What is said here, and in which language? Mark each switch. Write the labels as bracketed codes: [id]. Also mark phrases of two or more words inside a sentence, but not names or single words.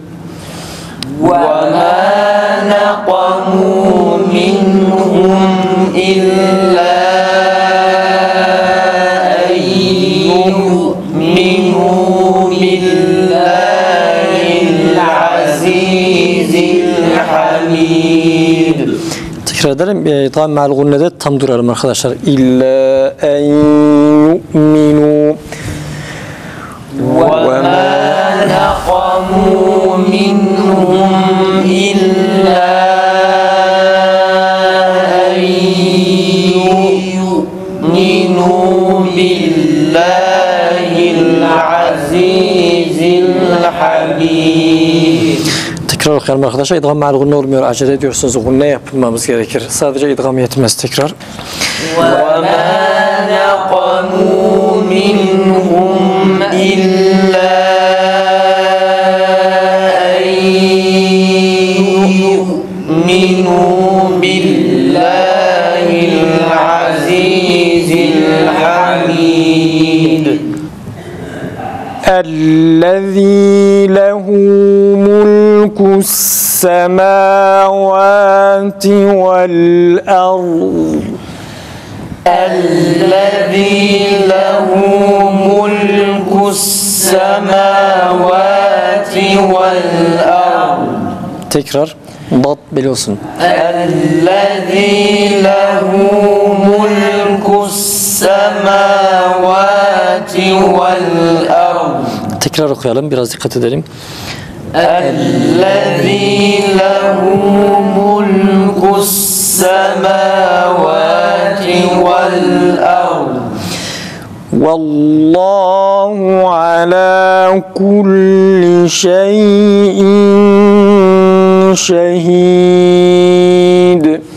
[ar] وما نقموا منهم إلا أن يؤمنوا بالله العزيز الحميد. [tr] Tekrar edelim. Tamam, meal gunnede tam duralım arkadaşlar. [ar] إلا أن يؤمنوا. وما نقموا منهم إلا أن يؤمنوا بالله العزيز الحميد. [tr] Tekrar okuyalım arkadaşlar. İdgam meal gunne olmuyor. Acele ediyorsunuz. Gunne yapmamız gerekir. Sadece idgam yetmez. Tekrar. [ar] وما نقموا منهم إلا أن يؤمنوا بالله العزيز الحميد الذي له ملك السماوات والأرض الذي له ملك السماوات والأرض. [tr] Tekrar. Dat biliyorsun. [ar] الذي له ملك السماوات والأرض. [tr] Tekrar okuyalım. Biraz dikkat edelim. [ar] الذي له ملك السماوات والأرض والله على كل شيء شهيد